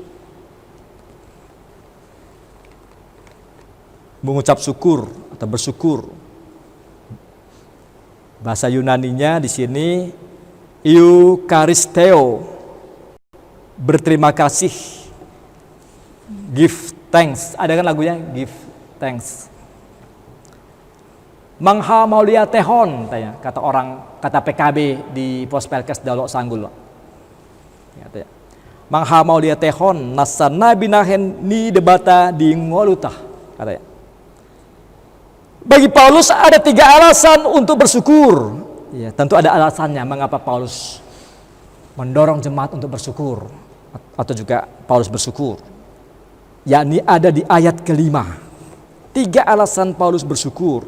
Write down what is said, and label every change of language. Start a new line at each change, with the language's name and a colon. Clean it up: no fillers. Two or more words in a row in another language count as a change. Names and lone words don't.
Indonesian: Mengucap syukur atau bersyukur. Bahasa Yunaninya di sini eucharisteo. Berterima kasih.
English: Give thanks.
Indonesian: Ada kan lagunya?
English: Give thanks.
Batak Toba: Mangha maulia tehon,
Indonesian: kata orang, kata PKB di Pospelkes Daulok Sanggul.
Batak Toba: Mangha maulia tehon, nasana binahen ni debata di ngolutah,
Indonesian: katanya. Bagi Paulus ada 3 alasan untuk bersyukur. Ya, tentu ada alasannya mengapa Paulus mendorong jemaat untuk bersyukur, atau juga Paulus bersyukur. Yakni ada di ayat kelima. 3 alasan Paulus bersyukur.